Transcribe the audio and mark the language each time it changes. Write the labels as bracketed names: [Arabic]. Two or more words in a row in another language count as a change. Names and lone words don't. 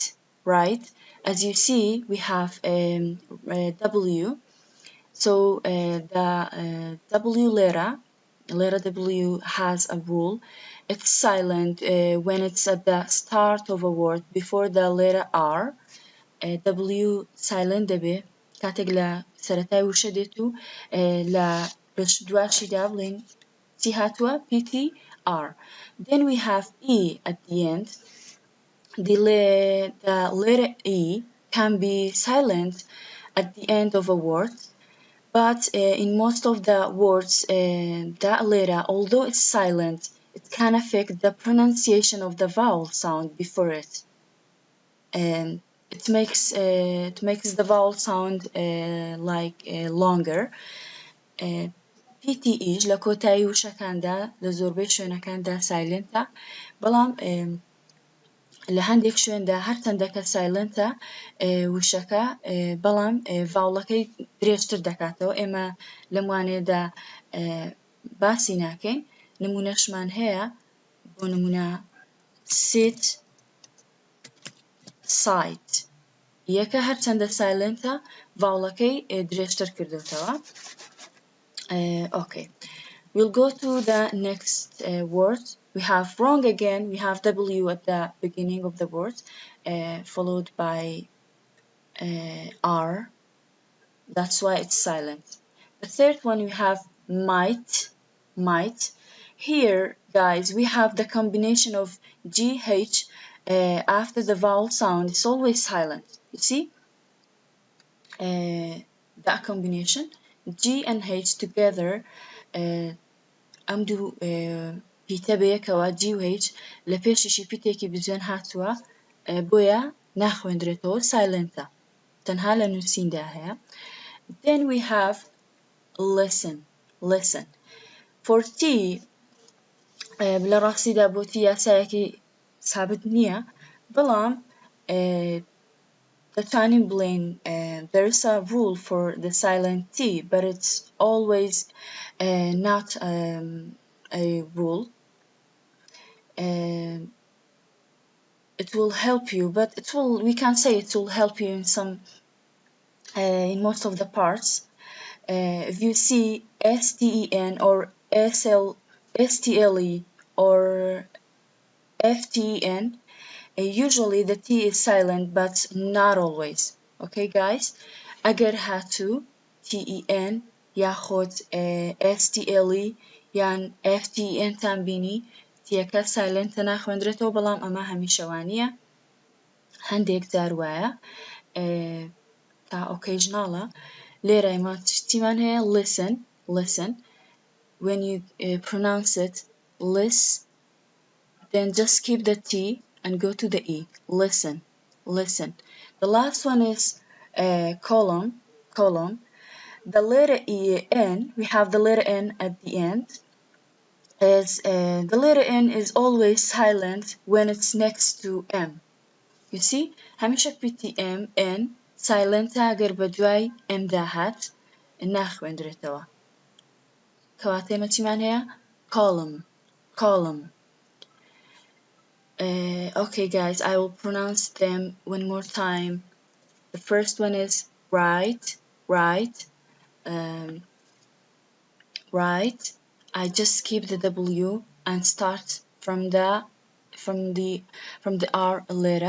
[English] As you see, we have W. So the W letter W has a rule. It's silent when it's at the start of a word before the letter R. W silent [Central Kurdish] دەبێ کاتێک لە سەرەتای وشە دێت و لە دواشیدا بڵێن چی هاتووە PTR. [English] Then we have E at the end. The letter E can be silent at the end of a word, but in most of the words that letter, although it's silent, it can affect the pronunciation of the vowel sound before it. It makes the vowel sound like longer. [Central Kurdish] PTE لە کۆتایی وشەکاندا لە زۆربەی شوێنەکاندا سایلنتە، بەڵام لە هەندێک شوێندا هەرچەندەکە سایلنتە وشەکە، بەڵام ڤاوڵەکەی درێژتر دەکاتەوە. ئێمە لەم وانەیەدا باسی ناکەین. نمونەشمان هەیە، بۆ نمونە sit, sight. یەکە هەرچەندە سایلنتە ڤاوڵەکەی درێژتر کردوتەوە. [English] Okay, we'll go to the next word. We have wrong again. We have W at the beginning of the word, followed by R. That's why it's silent. The third one we have might. Here, guys, we have the combination of GH after the vowel sound. It's always silent. You see? That combination. G and H together [Central Kurdish] ئەم دوو پیتە بەیەکەوە G و H لە پێشیشی پیتێکی بجوێن هاتووە، بۆیە ناخوێندرێتەوە، سایلنتە، تەنها لە نووسیندا هەیە. [English] Then we have listen. For T [Central Kurdish] لە ڕاستیدا بۆ T یاسایەکی سابت نییە، بەڵام دەتوانین بڵێن [English] there is a rule for the silent T, but it's always not a rule. It will help you, but we can say it will help you in most of the parts. If you see STEN or STLE or FTEN, usually the T is silent, but not always. Okay, guys? [Central Kurdish] ئەگەر هاتوو TEN ياخد STLE yan FTEN تان بینی تیەکە silent ناخوێندرێتەوە، بەڵام ئەمە هەمیشەوانیە. هەندێک جار وایە تا occasionalە لێرە ئێمە شتیمان هەیە [English] listen when you pronounce it then just keep the T and go to the E. Listen. The last one is colon. The letter N, we have the letter N at the end. The letter N is always silent when it's next to M. You see? [Central Kurdish] هەمیشە پێتی M, N, silent ئەگەر بە دوای M دا هات ناخوێندرێتەوە. کەواتە ئێمە چیمان هەیە؟ column. [English] Okay guys, I will pronounce them one more time. The first one is right. I just skip the W and start from the R letter.